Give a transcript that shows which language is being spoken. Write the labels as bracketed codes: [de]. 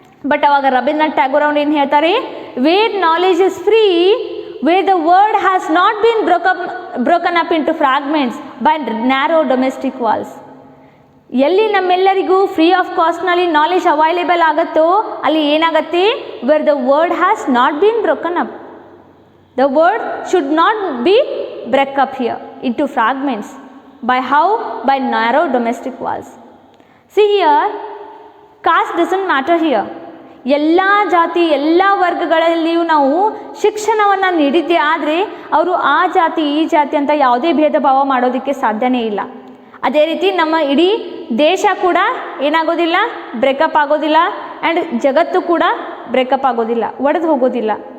[en] but [kn] ಅವಾಗ ರವೀಂದ್ರನಾಥ್ ಟ್ಯಾಗೋರ್ ಅವ್ರು ಏನು ಹೇಳ್ತಾರೆ, [en] Where knowledge is free, where the word has not been broken up into fragments by narrow domestic walls. [kn] ಎಲ್ಲಿ ನಮ್ಮೆಲ್ಲರಿಗೂ free of ಕಾಸ್ಟ್ನಲ್ಲಿ knowledge available ಆಗುತ್ತೋ ಅಲ್ಲಿ ಏನಾಗತ್ತೆ, [en] Where the word has not been broken up. The word should not be break up here into fragments. By how? By narrow domestic walls. See here, caste doesn't matter here. [kn] ಎಲ್ಲ ಜಾತಿ ಎಲ್ಲ ವರ್ಗಗಳಲ್ಲಿಯೂ ನಾವು ಶಿಕ್ಷಣವನ್ನು ನೀಡಿದ್ದೇ ಆದರೆ ಅವರು ಆ ಜಾತಿ ಈ ಜಾತಿ ಅಂತ ಯಾವುದೇ ಭೇದ ಭಾವ ಮಾಡೋದಕ್ಕೆ ಸಾಧ್ಯನೇ ಇಲ್ಲ. ಅದೇ ರೀತಿ ನಮ್ಮ ಇಡೀ ದೇಶ ಕೂಡ ಏನಾಗೋದಿಲ್ಲ, ಬ್ರೇಕಪ್ ಆಗೋದಿಲ್ಲ, ಆ್ಯಂಡ್ ಜಗತ್ತು ಕೂಡ ಬ್ರೇಕಪ್ ಆಗೋದಿಲ್ಲ, ಒಡೆದು ಹೋಗೋದಿಲ್ಲ.